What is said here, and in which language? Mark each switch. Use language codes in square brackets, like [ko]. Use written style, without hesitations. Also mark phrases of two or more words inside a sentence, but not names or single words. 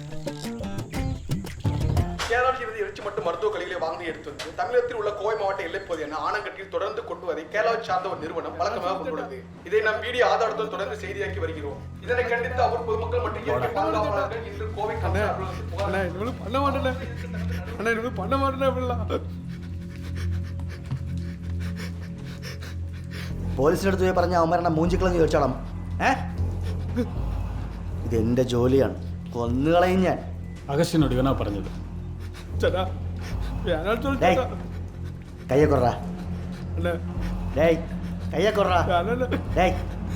[ta] கேரளாவில் இருந்து இறைச்சி மற்றும் மருத்துவ கழிவுகளை வாங்கி எடுத்து வந்து தமிழகத்தில் உள்ள கோவை மாவட்ட எல்லைப்பகுதியான ஆனங்கட்டில் தொடர்ந்து கொண்டு வதை கேரளாவை சார்ந்த ஒரு நிறுவனம் வழக்கமாக கொண்டுள்ளது. இதை நாம் வீடியோ ஆதாரத்துடன் தொடர்ந்து செய்தியாக்கி வருகிறோம். இதனை கண்டித்து அவர் பொதுமக்கள் மற்றும் இயற்கை பாதுகாவலர்கள் இன்று கோவை பண்ண மாட்டேன். [ml] പോലീസിനടുത്ത് പോയി പറഞ്ഞ അവന്മാരെ മൂഞ്ചിക്കളെന്ന് ചോദിച്ചോളാം. ഇത് എൻ്റെ ജോലിയാണ്, കൊന്നുകളയും ഞാൻ. അഗസ്റ്റിനോട് ഇവനാ പറഞ്ഞത്. കയ്യെ കൊറ, കയ്യെ കൊറ.